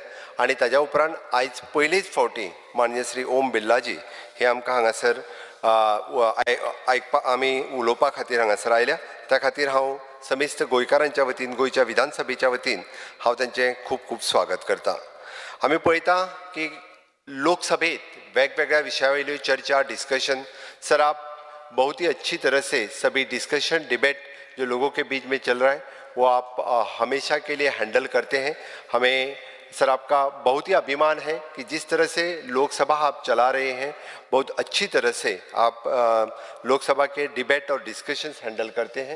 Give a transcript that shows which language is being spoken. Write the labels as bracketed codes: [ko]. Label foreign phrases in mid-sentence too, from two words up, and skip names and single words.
[kok] आणि ताज्या उपरांत आयज पयलीच फावटी माननीय श्री ओम बिर्लाजी हे आमकां हांगासर आमी उलोवपा खातीर हांगासर आयल्या। त्या खातीर हांव समेस्त गोंयकारांच्या वतीन, गोंयच्या विधानसभेच्या वतीन हांव तांचें खूब खूब स्वागत करता। आमी पळयता की लोकसभेत वेगवेगळ्या विशया वयल्यो चर्चा, डिस्कशन, [hi] सर आप बहुत ही अच्छी तरह से सभी [en] discussion, debate [hi] जो लोगों के बीच में चल रहा है वो आप हमेशा के लिए हैंडल करते हैं। हमें सर आपका बहुत ही अभिमान है कि जिस तरह से लोकसभा आप चला रहे हैं, बहुत अच्छी तरह से आप लोकसभा के डिबेट और डिस्कशंस हैंडल करते हैं।